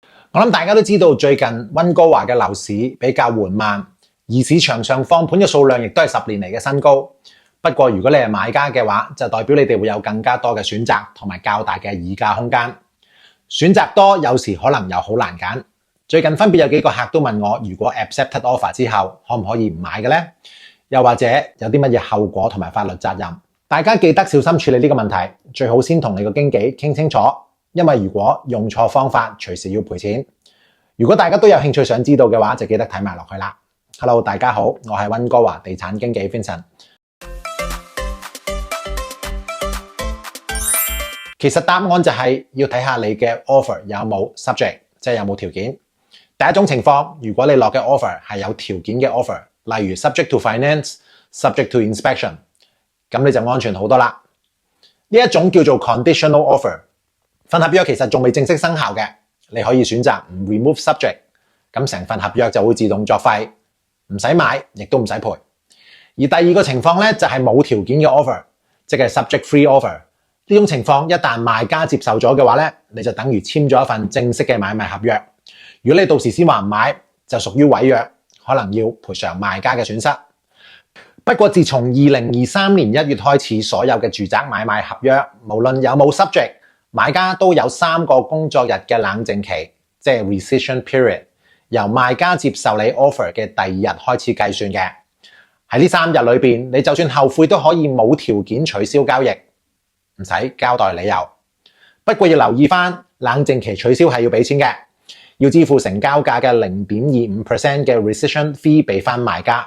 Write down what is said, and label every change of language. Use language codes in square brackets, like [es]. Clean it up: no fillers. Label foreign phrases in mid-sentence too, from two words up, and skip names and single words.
[yue] 我諗大家都知道最近溫哥華嘅樓市比較緩慢，而市場上放盤嘅數量亦都係10年嚟嘅新高。不過如果你係買家嘅話，就代表你哋會有更加多嘅選擇同埋較大嘅議價空間。選擇多有時可能又好難揀。最近分別有幾個客都問我，如果 [en] accepted offer [yue] 之後可唔可以唔買嘅呢？又或者有啲乜嘢後果同埋法律責任？大家記得小心處理呢個問題，最好先同你個經紀傾清楚。因為如果用錯方法，隨時要賠錢。如果大家都有興趣想知道嘅話，就記得睇埋落去啦。Hello， 大家好，我係溫哥華地產經紀 Vincent。其實答案就係要睇下你嘅 offer 有冇 subject， 即係有冇條件。第一種情況，如果你落嘅 offer 係有條件嘅 offer， 例如 [en] subject to finance、 subject to inspection， [yue] 咁你就安全好多啦。呢一種叫做 [en] conditional offer。 [yue] 份合約其實仲未正式生效嘅，你可以選擇唔 [en] remove subject， [yue] 咁成份合約就會自動作廢，唔使買，亦都唔使賠。而第二個情況咧就係冇條件嘅 offer， 即係 [en] subject free offer。 [yue] 呢種情況一旦賣家接受咗嘅話咧，你就等於簽咗一份正式嘅買賣合約。如果你到時先話唔買，就屬於違約，可能要賠償賣家嘅損失。不過自從2023年1月開始，所有嘅住宅買賣合約，無論有冇 subject，買家都有3個工作日嘅冷靜期，即係 [en] rescission period， [yue] 由賣家接受你 offer 嘅第2日開始計算嘅。喺呢3日裏邊，你就算後悔都可以冇條件取消交易，唔使交代理由。不過要留意翻，冷靜期取消係要俾錢嘅，要支付成交價嘅 0.25% 嘅 [en] rescission fee [yue] 俾翻賣家。